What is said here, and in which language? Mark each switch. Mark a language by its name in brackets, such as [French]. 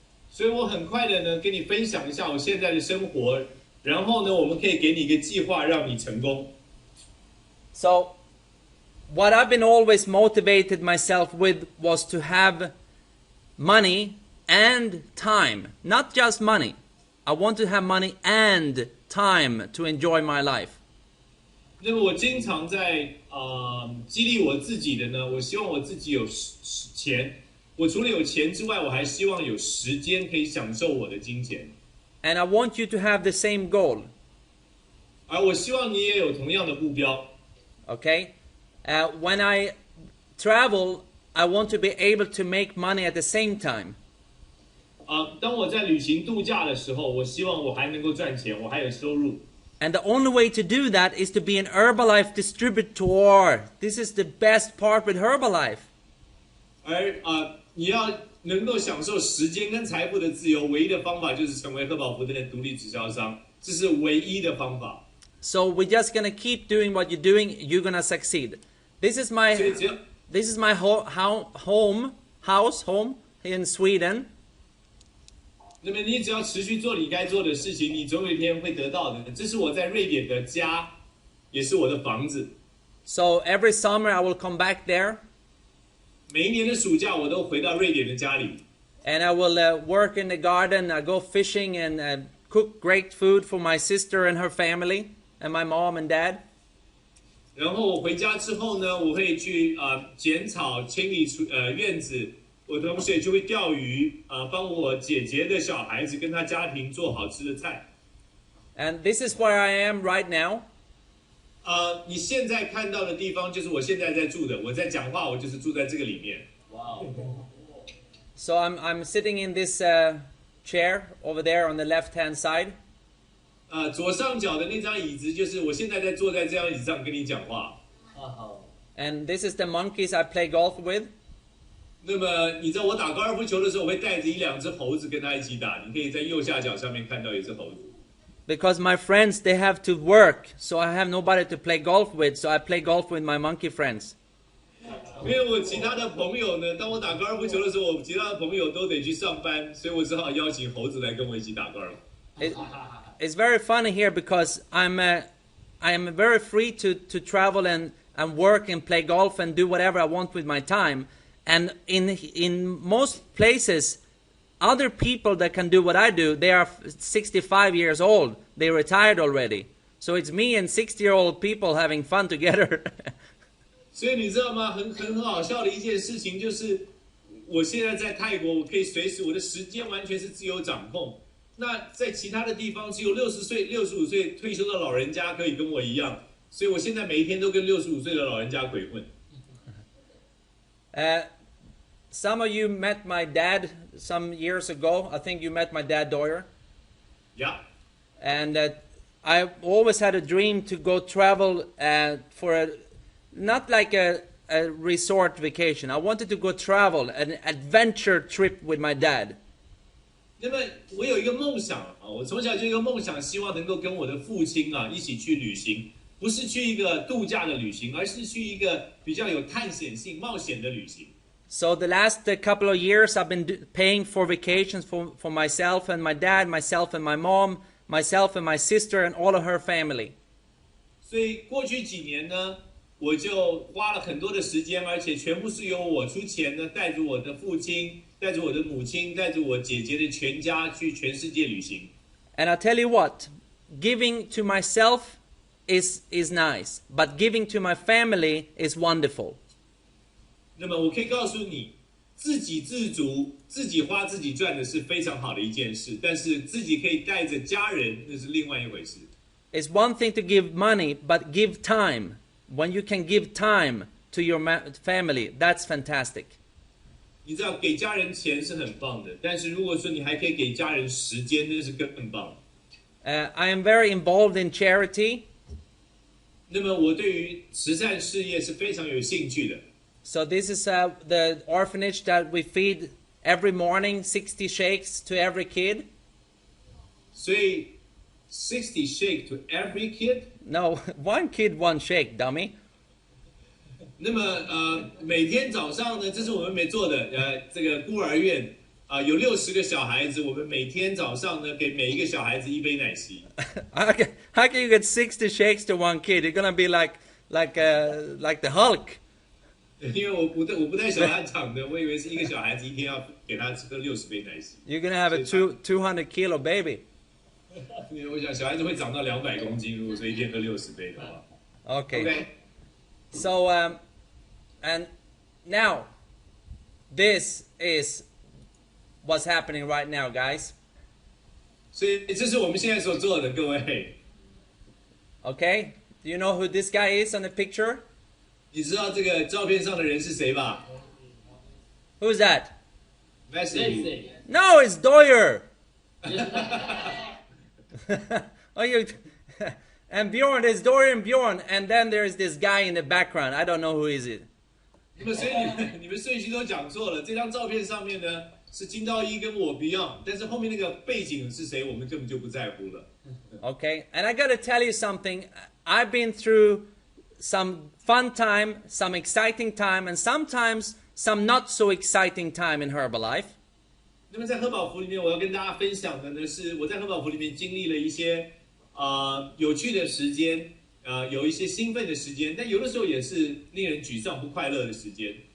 [Chinese] 所以我很快的呢跟你分享一下我现在的生活，然后呢我们可以给你一个计划让你成功。 [English] So, what I've been always motivated myself with was to have money and time, not just money. I want to have money and time to enjoy my life. [Chinese] 那么我经常在激励我自己的呢，我希望我自己有钱。我除了有钱之外，我还希望有时间可以享受我的金钱。 [English] And I want you to have the same goal. [Chinese] 而我希望你也有同样的目标。 [English] Okay? When I travel, I want to be able to make money at the same time. [Chinese] 当我在旅行度假的时候，我希望我还能够赚钱，我还有收入。 [English] And the only way to do that is to be an Herbalife distributor. This is the best part with Herbalife. [Chinese] 而你要能够享受时间跟财富的自由，唯一的方法就是成为核保服的独立直销商，这是唯一的方法。 [English] So we're just gonna keep doing what you're doing. You're gonna succeed. This is my home in Sweden. [Chinese] 那么你只要持续做你该做的事情，你总有一天会得到的。这是我在瑞典的家，也是我的房子。 [English] So every summer I will come back there. [Chinese] 每一年的暑假，我都回到瑞典的家里。 [English] And I will work in the garden. I go fishing and cook great food for my sister and her family, and my mom and dad. [Chinese] 然后我回家之后呢，我会去剪草、清理院子。我同时也就会钓鱼，帮我姐姐的小孩子跟他家庭做好吃的菜。 [English] And this is where I am right now. [Chinese] 你现在看到的地方就是我现在在住的。我在讲话，我就是住在这个里面。 [English] Wow. So I'm sitting in this chair over there on the left-hand side. [Chinese] 左上角的那张椅子就是我现在在坐在这张椅子上跟你讲话。 [English] And this is the monkeys I play golf with. [Chinese] 那么你知道我打高尔夫球的时候，我会带着1-2只猴子跟他一起打。你可以在右下角上面看到一只猴子。 [English] Because my friends, they have to work, so I have nobody to play golf with, so I play golf with my monkey friends. [Chinese] 因为我其他的朋友呢，当我打高尔夫球的时候，我其他的朋友都得去上班，所以我只好邀请猴子来跟我一起打高尔夫。 [English] It's very funny here because I am very free to travel and work and play golf and do whatever I want with my time. And in most places, other people that can do what I do, they are 65 years old. They retired already. So it's me and 60-year-old people having fun together. [Chinese] 所以你知道吗？很好笑的一件事情就是，我现在在泰国，我可以随时我的时间完全是自由掌控。那在其他的地方，只有60岁、65岁退休的老人家可以跟我一样，所以我现在每一天都跟65岁的老人家鬼混。 [English] Some of you met my dad some years ago. I think you met my dad, Doyer. Yeah. And I always had a dream to go travel for not like a resort vacation. I wanted to go travel, an adventure trip with my dad. [Chinese] 那么我有一个梦想啊，我从小就有一个梦想，希望能够跟我的父亲啊一起去旅行，不是去一个度假的旅行，而是去一个比较有探险性、冒险的旅行。 [English] So the last couple of years, I've been paying for vacations for myself and my dad, myself and my mom, myself and my sister, and all of her family. [Chinese] 所以过去几年呢，我就花了很多的时间，而且全部是由我出钱呢，带着我的父亲、带着我的母亲、带着我姐姐的全家去全世界旅行。 [English] And I tell you what, giving to myself is nice, but giving to my family is wonderful. [Chinese] 那么我可以告诉你，自给自足、自己花自己赚的是非常好的一件事，但是自己可以带着家人，那是另外一回事。 [English] It's one thing to give money, but give time. When you can give time to your family, that's fantastic. [Chinese] 你知道，给家人钱是很棒的，但是如果说你还可以给家人时间，那是更棒。 [English] I am very involved in charity. [Chinese] 那么我对于慈善事业是非常有兴趣的。 [English] So this is the orphanage that we feed every morning, 60 shakes to every kid. [Chinese] 所以 [English] 60 shake to every kid? No, one kid, one shake, dummy. [Chinese] 那么每天早上呢，这是我们没做的。这个孤儿院有60个小孩子，我们每天早上呢给每一个小孩子一杯奶昔。 [English] How can you get 60 shakes to one kid? You're gonna be like the Hulk. [Chinese] 因为我不带小孩长的，我以为是一个小孩子一天要给他喝60杯奶昔。 [English] You're gonna have a 200 kilo baby. [Chinese] 因为我想小孩子会长到200公斤，如果说一天喝60杯的话。 [English] Okay. So and now this is what's happening right now, guys. [Chinese] 所以这是我们现在所做的，各位。 [English] Okay? Do you know who this guy is on the picture? [Chinese] 你知道这个照片上的人是谁吧 [English] Who's that? ？Messi。 No, it's Doyer. Oh, you. And Bjorn, there's Doyer and Bjorn, and then there's this guy in the background. I don't know who is it. [Chinese] 那么所以你们顺序都讲错了。这张照片上面呢是金道一跟我 Beyond， 但是后面那个背景是谁，我们根本就不在乎了。 [English] Okay, and I got to tell you something. I've been through some fun time, some exciting time, and sometimes some not so exciting time in Herbalife. [Chinese] 那么在贺宝福里面，我要跟大家分享的呢是我在贺宝福里面经历了一些有趣的时间，有一些兴奋的时间，但有的时候也是令人沮丧不快乐的时间。